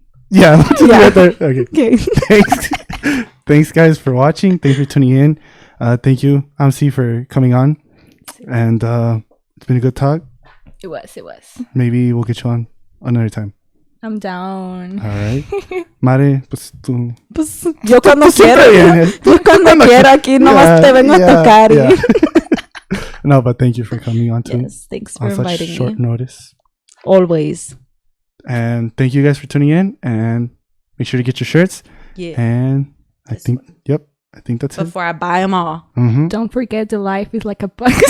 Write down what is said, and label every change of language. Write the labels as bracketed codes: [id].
[en] Yeah. Right there. Okay. Okay. Thanks, guys, for watching. Thanks for tuning in. Thank you, Amsi, for coming on. And it's been a good talk. It was. Maybe we'll get you on another time. I'm down. All right. [es] Mare, pues tú. Pues yo cuando quiera. Yo cuando quiera aquí nomás te vengo a tocar. [en] No, but thank you for coming on too. Yes, thanks for inviting me. On such short notice. Always. And thank you guys for tuning in. And make sure to get your shirts. Yeah. And I think that's it. Before I buy them all. Mm-hmm. Don't forget the life is like a box.